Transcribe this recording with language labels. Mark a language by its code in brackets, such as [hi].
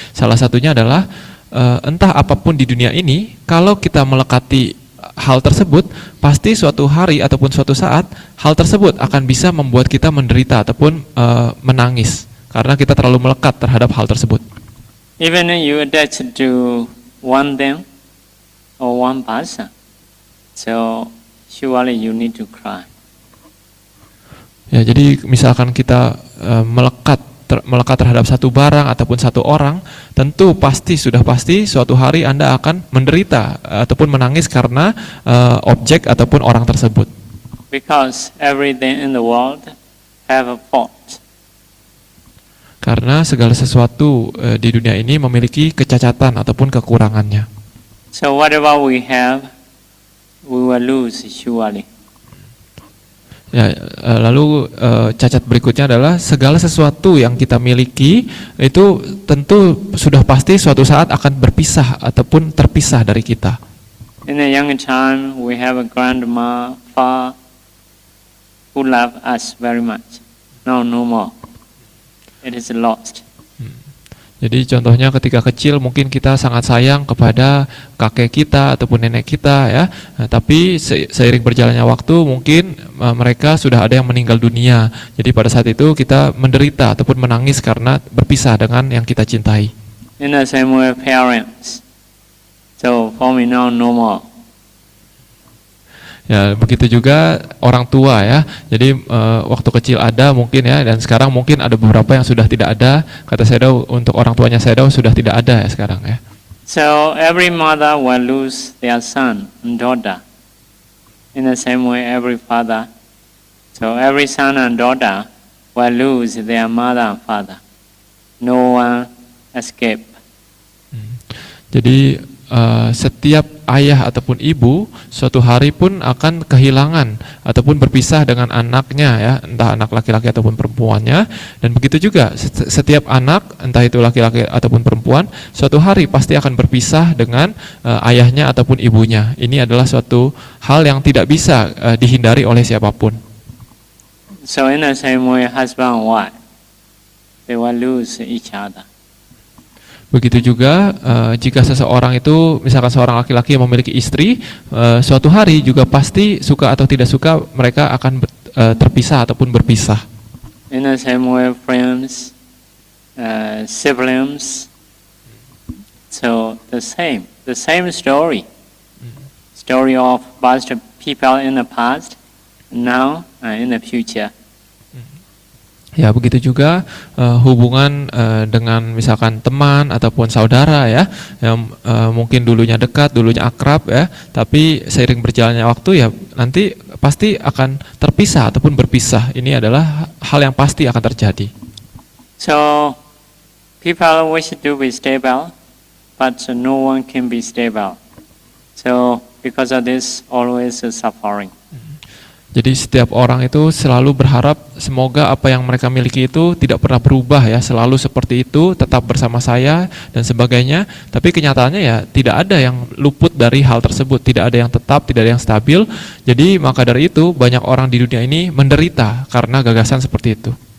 [id] Salah satunya adalah entah apapun di dunia ini, kalau kita melekati hal tersebut, pasti suatu hari ataupun suatu saat hal tersebut akan bisa membuat kita menderita ataupun menangis karena kita terlalu melekat terhadap hal tersebut. [en] Even you attach to one thing or one person, so surely you need to cry. [id] Ya, jadi misalkan kita melekat terhadap satu barang ataupun satu orang, tentu sudah pasti suatu hari Anda akan menderita ataupun menangis karena objek ataupun orang tersebut. [en] Because everything in the world have a fault. [id] Karena segala sesuatu di dunia ini memiliki kecacatan ataupun kekurangannya. [en] So whatever we have, we will lose surely. [id] Ya, lalu cacat berikutnya adalah segala sesuatu yang kita miliki itu tentu sudah pasti suatu saat akan berpisah ataupun terpisah dari kita. [en] In the young time, we have a grandma, father who love us very much. Now no more. It is lost. [id] Jadi contohnya ketika kecil mungkin kita sangat sayang kepada kakek kita ataupun nenek kita ya. Nah, tapi seiring berjalannya waktu mungkin mereka sudah ada yang meninggal dunia. Jadi pada saat itu kita menderita ataupun menangis karena berpisah dengan yang kita cintai. [en] In the same way, parents. So for me now, no more. [id] Ya, begitu juga orang tua ya. Jadi waktu kecil ada mungkin ya, dan sekarang mungkin ada beberapa yang sudah tidak ada. Kata Sayadaw, untuk orang tuanya Sayadaw sudah tidak ada ya sekarang ya. [en] So every mother will lose their son and daughter. In the same way, every father. So every son and daughter will lose their mother and father. No one escape. [id] Jadi setiap ayah ataupun ibu suatu hari pun akan kehilangan ataupun berpisah dengan anaknya ya, entah anak laki-laki ataupun perempuannya. Dan begitu juga setiap anak, entah itu laki-laki ataupun perempuan, suatu hari pasti akan berpisah dengan ayahnya ataupun ibunya. Ini adalah suatu hal yang tidak bisa dihindari oleh siapapun. [en] So in the same way, husband and wife, they will lose each other. [id] Begitu juga jika seseorang itu, misalkan seorang laki-laki yang memiliki istri, suatu hari juga pasti suka atau tidak suka mereka akan terpisah ataupun berpisah. [en] In the same way, friends, siblings, so the same story. Story of past people in the past, now and in the future. [id] Ya, begitu juga hubungan dengan misalkan teman ataupun saudara ya, yang mungkin dulunya dekat, dulunya akrab ya, tapi seiring berjalannya waktu ya nanti pasti akan terpisah ataupun berpisah. Ini adalah hal yang pasti akan terjadi. [en] So people wish to be stable, but no one can be stable. So because of this, always suffering. [id] Jadi setiap orang itu selalu berharap semoga apa yang mereka miliki itu tidak pernah berubah ya, selalu seperti itu, tetap bersama saya dan sebagainya. Tapi kenyataannya ya tidak ada yang luput dari hal tersebut, tidak ada yang tetap, tidak ada yang stabil. Jadi maka dari itu banyak orang di dunia ini menderita karena gagasan seperti itu.